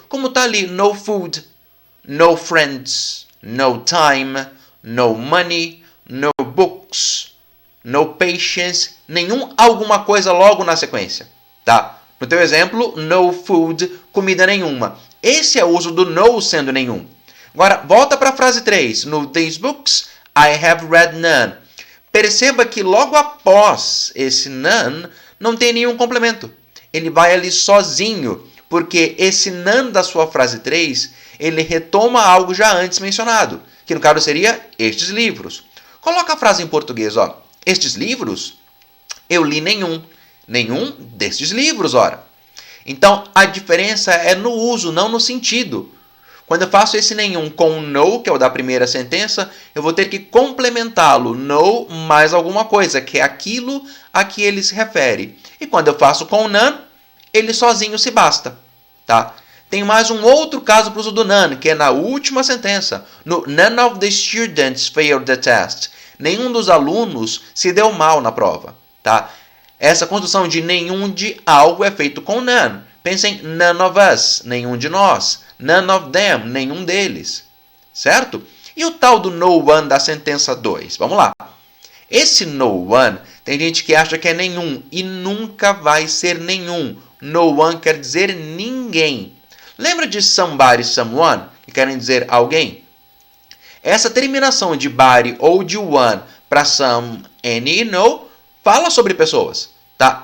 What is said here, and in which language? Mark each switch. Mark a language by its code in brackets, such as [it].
[pt] Como está ali, [en] no food, no friends, no time, no money, no books, no patience, [pt] nenhum alguma coisa logo na sequência, tá? No teu exemplo, [en] no food, [pt] comida nenhuma. Esse é o uso do no sendo nenhum. Agora, volta para a frase 3. [en] No these books, I have read none. [pt] Perceba que logo após esse none, não tem nenhum complemento. Ele vai ali sozinho, porque esse none da sua frase 3, ele retoma algo já antes mencionado, que no caso seria estes livros. Coloca a frase em português, Estes livros, eu li nenhum. Nenhum destes livros, ora. Então, a diferença é no uso, não no sentido. Quando eu faço esse nenhum com no, que é o da primeira sentença, eu vou ter que complementá-lo, no mais alguma coisa, que é aquilo a que ele se refere. E quando eu faço com none, ele sozinho se basta. Tá? Tem mais um outro caso para o uso do none, que é na última sentença. [en] No none of the students failed the test. [pt] Nenhum dos alunos se deu mal na prova. Tá? Essa construção de nenhum de algo é feito com none. pensa em [en] none of us, [pt] nenhum de nós. [en] None of them, [pt] nenhum deles. Certo? E o tal do no one da sentença 2? Vamos lá. Esse no one, tem gente que acha que é nenhum e nunca vai ser nenhum. No one quer dizer ninguém. Lembra de somebody, someone, que querem dizer alguém? Essa terminação de body ou de one para some, any e no fala sobre pessoas. Tá?